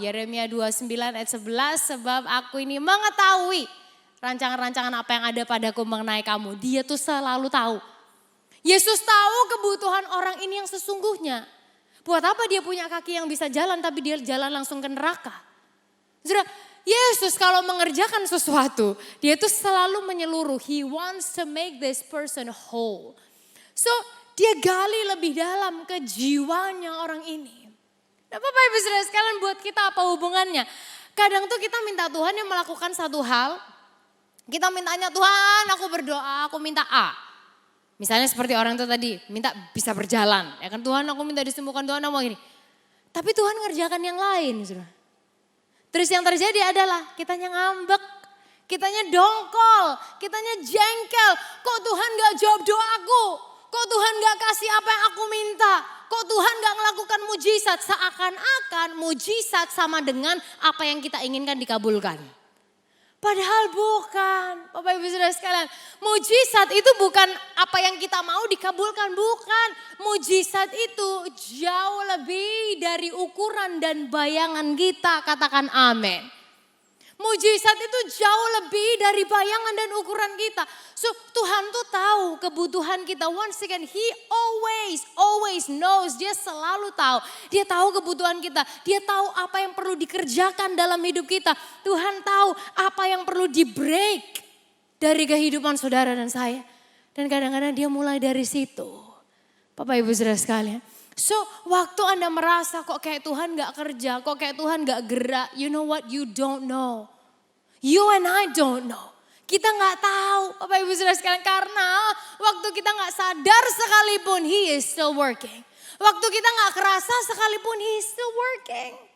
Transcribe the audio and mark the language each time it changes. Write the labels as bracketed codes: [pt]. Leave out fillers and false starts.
[id] Yeremia 29 ayat 11, sebab aku ini mengetahui rancangan-rancangan apa yang ada padaku mengenai kamu. Dia tuh selalu tahu. Yesus tahu kebutuhan orang ini yang sesungguhnya. Buat apa dia punya kaki yang bisa jalan tapi dia jalan langsung ke neraka? Saudara, Yesus kalau mengerjakan sesuatu, dia tuh selalu menyeluruh. [en] He wants to make this person whole. [id] So, dia gali lebih dalam ke jiwanya orang ini. Nah Bapak Ibu Saudara sekalian, buat kita apa hubungannya? Kadang tuh kita minta Tuhan yang melakukan satu hal. Kita mintanya, Tuhan aku berdoa, aku minta A. Misalnya seperti orang itu tadi, minta bisa berjalan. Ya kan, Tuhan aku minta disembuhkan, Tuhan aku mau gini. Tapi Tuhan ngerjakan yang lain. Saudara. Terus yang terjadi adalah kitanya ngambek, kitanya dongkol, kitanya jengkel. Kok Tuhan gak jawab doaku? Kok Tuhan gak kasih apa yang aku minta? Kok Tuhan gak melakukan mujizat? Seakan-akan mujizat sama dengan apa yang kita inginkan dikabulkan. Padahal bukan, Bapak Ibu Saudara sekalian. Mujizat itu bukan apa yang kita mau dikabulkan, bukan. Mujizat itu jauh lebih dari ukuran dan bayangan kita, katakan amin. Mujizat itu jauh lebih dari bayangan dan ukuran kita. So Tuhan tuh tahu kebutuhan kita. [en] Once again, He always knows. [id] Dia selalu tahu. Dia tahu kebutuhan kita. Dia tahu apa yang perlu dikerjakan dalam hidup kita. Tuhan tahu apa yang perlu di-break dari kehidupan saudara dan saya. Dan kadang-kadang dia mulai dari situ. Bapak Ibu Saudara sekalian. So waktu Anda merasa kok kayak Tuhan gak kerja, kok kayak Tuhan gak gerak. [en] You know what? You don't know. You and I don't know. [id] Kita gak tahu Bapak Ibu Saudara sekalian. Karena waktu kita gak sadar sekalipun [en] He is still working. [id] Waktu kita gak kerasa sekalipun [en] He is still working.